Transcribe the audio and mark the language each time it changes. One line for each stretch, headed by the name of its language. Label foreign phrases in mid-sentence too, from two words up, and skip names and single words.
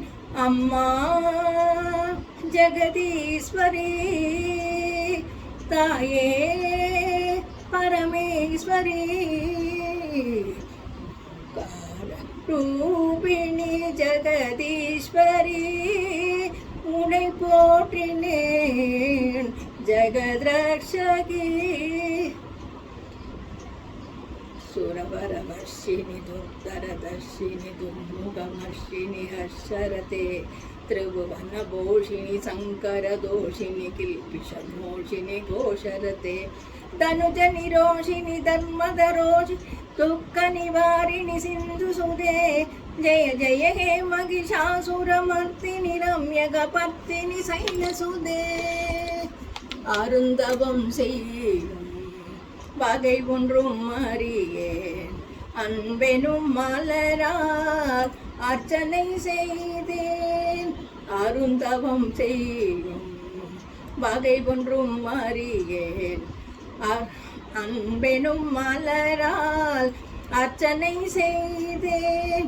Tamil: அம்மா ஜெகதீஸ்வரி தாயே பரமேஸ்வரி. ரூபிணி ஜெகதீஸ்வரி உன்னை போற்றினேன் ஜெகத்ரட்சகி.
Sanskrit: सुरवरवर्षिणि दुर्धरदर्शिनि दुर्मुखमर्षिणि हर्षरते. त्रिभुवनभूषिणि शङ्करदोषिणि किल्पिषमोषिणि घोषरते. तनुजनिरोषिणि धर्मदरोषि दुःखनिवारिणि सिन्धुसुते. जय जय हे महिषासुरमर्दिनि रम्यकपर्दिनि शैलसुते.
Tamil: அருந்தவம் செய்யும் வகை ஒன்றும் அறியேன், அன்பெனும் மலரால் அர்ச்சனை செய்தேன். அருந்தவம் செய்யும் வகை ஒன்றும் அறியேன், அன்பெனும் மலரால் அர்ச்சனை செய்தேன்.